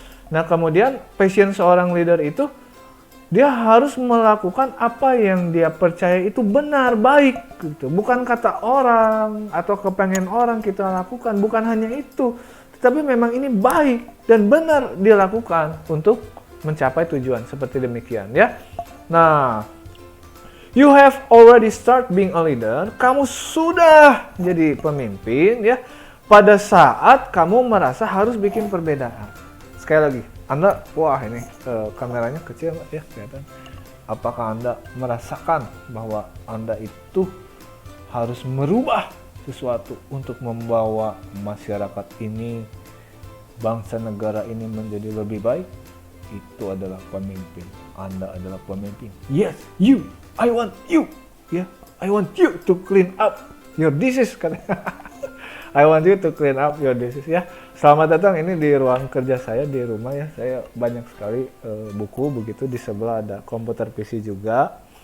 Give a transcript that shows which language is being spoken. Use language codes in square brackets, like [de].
[id] Nah, kemudian passion seorang leader itu, dia harus melakukan apa yang dia percaya itu benar, baik gitu. Bukan kata orang atau kepengen orang kita lakukan, bukan hanya itu, tetapi memang ini baik dan benar dilakukan untuk mencapai tujuan, seperti demikian ya. [en] Nah, you have already start being a leader. [id] Kamu sudah jadi pemimpin ya pada saat kamu merasa harus bikin perbedaan. Sekali lagi, Anda, wah ini kameranya kecil ya, kelihatan. Apakah Anda merasakan bahwa Anda itu harus merubah sesuatu untuk membawa masyarakat ini, bangsa negara ini menjadi lebih baik? Itu adalah pemimpin. Anda adalah pemimpin. [en] Yes, you. I want you. [id] Ya, yeah. [en] I want you to clean up your dishes. I want you to clean up your dishes ya. [id] Selamat datang, ini di ruang kerja saya di rumah ya. Saya banyak sekali buku begitu, di sebelah ada komputer PC juga.